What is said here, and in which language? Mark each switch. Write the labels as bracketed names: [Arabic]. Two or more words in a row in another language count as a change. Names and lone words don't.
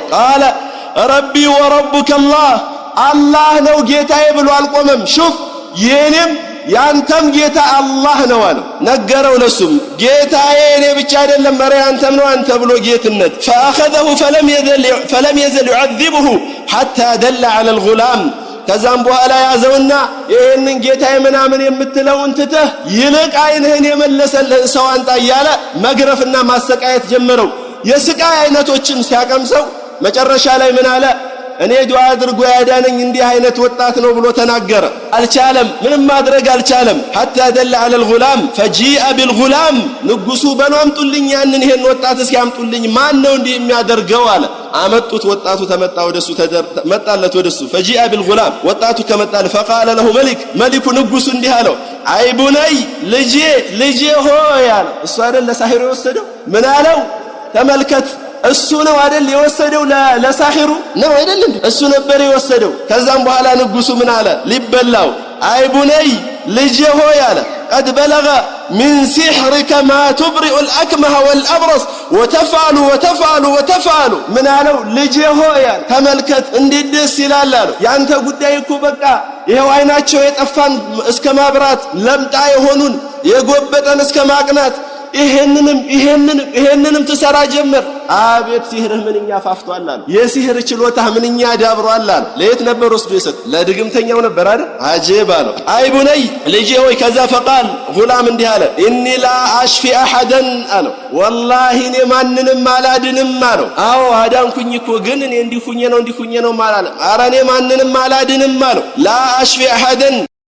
[Arabic] قال ربي وربك [Amharic] አላህ ነው ጌታዬ ብሎ አልቆመም። ሹፍ የኔም ያንተም ጌታ አላህ ነው አለው። ነገረው ለሱም ጌታዬ እኔ ብቻ አይደለም መሪ አንተም ነው አንተ ብሎ ጌትነት فاخذه [Arabic] فلم يزل يعذبه حتى دل على الغلام [Amharic] ከዛም በኋላ ያዘውና ይሄንን ጌታዬ ምናምን የምትለውን ትተህ ይልቅ አይንህን የመለሰልህ ሰው አንጣ እያለ መግረፍና ማሰቃየት ጀመረው። የስቃይ አይነቶችን ሲያቀምሰው መጨረሻ ላይ ምን አለ? እኔ ዱዓ አድርጎ ያዳነኝ እንዲህ አይነት ወጣት ነው ብሎ ተናገረ። አልቻለም፣ ምንም ማድረግ አልቻለም። [Arabic] حتى دل على الغلام فجيء بالغلام [Amharic] ንጉሱ በኗምጡልኝ ያንን ይሄን ወጣት እስኪያምጡልኝ ማን ነው እንዲህ የሚያደርገው አለ። አመጡት። ወጣቱ ተመጣ ወደሱ መጣለት ወደሱ [Arabic] فجيء بالغلام [Amharic] ወጣቱ ከመጣለ [Arabic] فقال له ملك [Amharic] ንጉሱ እንዲህ አለው [Arabic] أي بني [Amharic] ልጄ ሆይ አለ። እሱ አይደል ለሳሂር የወሰደው ምን አለው? ተመልከት እሱ ነው አይደል የወሰደው ለሳሂሩ ነው አይደል እንዴ እሱ ነበር የወሰደው ከዛም በኋላ ንጉሱ ምን አለ ሊበላው [Arabic] أي بني [Amharic] ልጄ ሆይ አለ [Arabic] قد بلغ من سحرك ما تبرئ الأكمه والأبرص وتفعل من [Amharic] አለው ልጄ ሆይ አለ ተመልከት እንዴት ደስ ይላል አለው ያንተ ጉዳይ እኮ በቃ ይሄው አይናቸው የጠፋን እስከ ማብራት ለምጣ የሆኑን የጎበጠን እስከ ማቅናት ይሄንንም ትሰራ ጀመር አቤት ሲህርህ ምንኛ ፋፍቷል አለ የሲህር ችሎታ ምንኛ ዳብሯል አለ ለየት ነበር ወስዶ ይሰጥ ለድግምተኛው ነበር አይደል አጀብ አለው [Arabic] أي بني [Amharic] ልጄ ሆይ ከዛ [Arabic] فقال غلام [Amharic] እንዲህ አለ [Arabic] إني لا أشفي أحدا [Amharic] አለው ወላሂ እኔ ማንንም አላድንም አለው አዎ አዳንኩኝ እኮ ግን እኔ እንዲሁኝ ነው ማላለም ኧረ እኔ ማንንም አላድንም አለው [Arabic] لا أشفي أحدا